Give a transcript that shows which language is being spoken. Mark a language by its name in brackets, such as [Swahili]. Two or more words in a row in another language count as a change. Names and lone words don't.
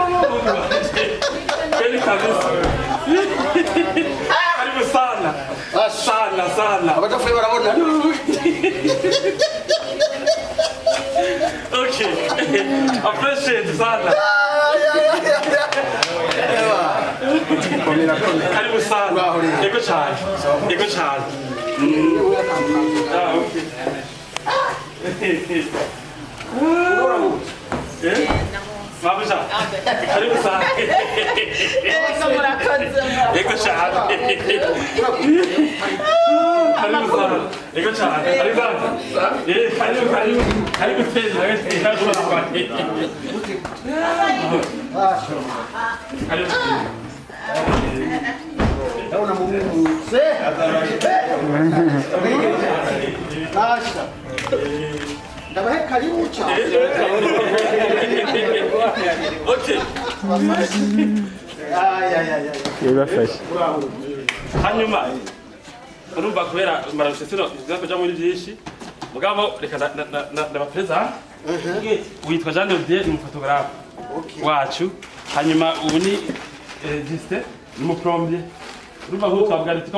[Swahili] Kweli kabisa. Karibu sana. Sana. [Rundi] Abadapfa barabona. [English] Okay. [Swahili] Appreciate sana. Karibu sana. [Kinyarwanda] Ego cyane. Ego cyane. Ah, okay. Mabuja. [Swahili] Karibu sana. [Kinyarwanda] Ego cyane. [Swahili] Karibu sana. [Kinyarwanda] Ego cyane. [Swahili] Karibu sana. Karibu tena. Karibu. Naona Mungu. Asha. Ndabahe karibu cha. [English] Okay. [Kinyarwanda] Yabafashe. Hanyuma urumva kubera marasesero zakoja muri byinshi mugabo reka ndabapreza witwa Jean Dodier ni umufotographe wacu hanyuma ubu ni Justin ni umuprombier urumva nko twabwira ati ko